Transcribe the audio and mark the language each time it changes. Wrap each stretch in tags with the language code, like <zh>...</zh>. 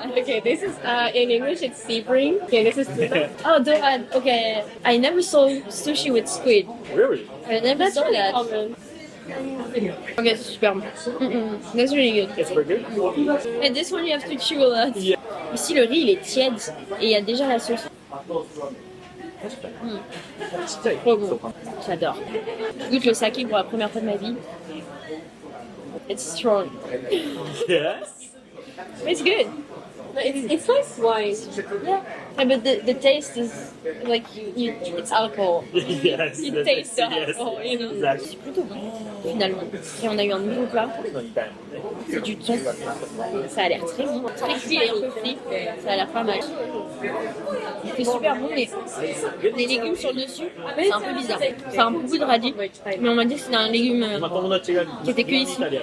<en>Okay, this is in English it's sea bream. Okay, this is tuna. Oh, Dohan. Okay. I never saw sushi with squid. Really? I never saw that. Common.</en> <fr>Ok, c'est super bon.</fr> <en>That's really good. It's very good. And this one you have to chew a lot. Yeah.</en> <fr>Ici, le riz il est tiède et il y a déjà la sauce. Trop bon. J'adore. Je goûte le saké pour la première fois de ma vie.</fr> <en>It's strong. Yes? It's good. It's like wine. Yeah, but the taste is like it's alcohol. Yes. You that's taste the yes. alcohol, you know. Exactly.</en> <fr>C'est plutôt bon finalement. Et on a eu un nouveau plat. C'est du thon. Ça a l'air très bon, très cuit et un peu frit. Ça a l'air pas mal. C'est super bon, mais les légumes sur le dessus, c'est un peu bizarre. C'est un beaucoup de radis, mais on m'a dit que c'était un légume qui était que ici.</fr>